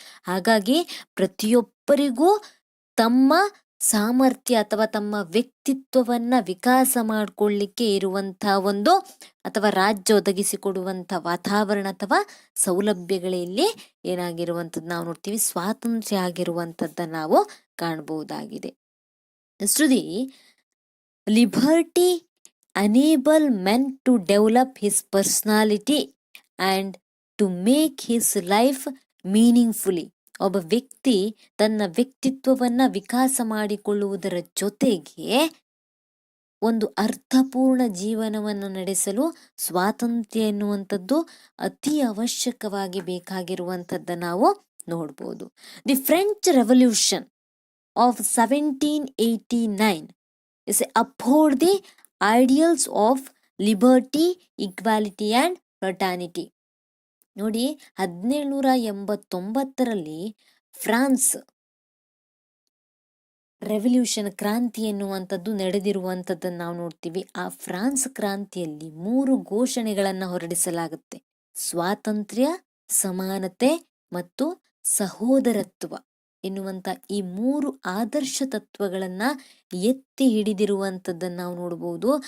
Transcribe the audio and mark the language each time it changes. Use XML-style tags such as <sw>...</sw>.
<kn>ಹಾಗಾಗಿ ಪ್ರತಿಯೊಬ್ಬರಿಗೂ ತಮ್ಮ ಸಾಮರ್ಥ್ಯ ಅಥವಾ ತಮ್ಮ ವ್ಯಕ್ತಿತ್ವವನ್ನ ವಿಕಾಸ ಮಾಡಿಕೊಳ್ಳಿಕ್ಕೆ ಇರುವಂತಹ ಒಂದು ಅಥವಾ ರಾಜ್ಯ ಒದಗಿಸಿಕೊಡುವಂಥ ವಾತಾವರಣ ಅಥವಾ ಸೌಲಭ್ಯಗಳಲ್ಲಿ ಏನಾಗಿರುವಂಥದ್ದು ನಾವು ನೋಡ್ತೀವಿ, ಸ್ವಾತಂತ್ರ್ಯ ಆಗಿರುವಂಥದ್ದನ್ನು ನಾವು ಕಾಣಬಹುದಾಗಿದೆ.</kn> <en>ಶ್ರುತಿ liberty enable men to develop his personality and to make his life meaningfully.</en> <kn>ಒಬ್ಬ ವ್ಯಕ್ತಿ ತನ್ನ ವ್ಯಕ್ತಿತ್ವವನ್ನ ವಿಕಾಸ ಮಾಡಿಕೊಳ್ಳುವುದರ ಜೊತೆಗೆ ಒಂದು ಅರ್ಥಪೂರ್ಣ ಜೀವನವನ್ನು ನಡೆಸಲು ಸ್ವಾತಂತ್ರ್ಯ ಎನ್ನುವಂಥದ್ದು ಅತಿ ಅವಶ್ಯಕವಾಗಿ ಬೇಕಾಗಿರುವಂಥದ್ದನ್ನು ನಾವು ನೋಡ್ಬೋದು.</kn> <en>The French revolution of 1789 is uphold the ideals of liberty, equality and fraternity.</en> <kn>ನೋಡಿ, 1789ರಲ್ಲಿ ಫ್ರಾನ್ಸ್ ರೆವಲ್ಯೂಷನ್ ಕ್ರಾಂತಿ ಎನ್ನುವಂಥದ್ದು ನಡೆದಿರುವಂಥದ್ದನ್ನು ನಾವು ನೋಡ್ತೀವಿ. ಆ ಫ್ರಾನ್ಸ್ ಕ್ರಾಂತಿಯಲ್ಲಿ 3 ಘೋಷಣೆಗಳನ್ನು ಹೊರಡಿಸಲಾಗುತ್ತೆ: ಸ್ವಾತಂತ್ರ್ಯ, ಸಮಾನತೆ ಮತ್ತು ಸಹೋದರತ್ವ ಎನ್ನುವಂಥ ಈ 3 ಆದರ್ಶ ತತ್ವಗಳನ್ನ ಎತ್ತಿ ಹಿಡಿದಿರುವಂಥದ್ದನ್ನು ನಾವು ನೋಡಬಹುದು.</kn>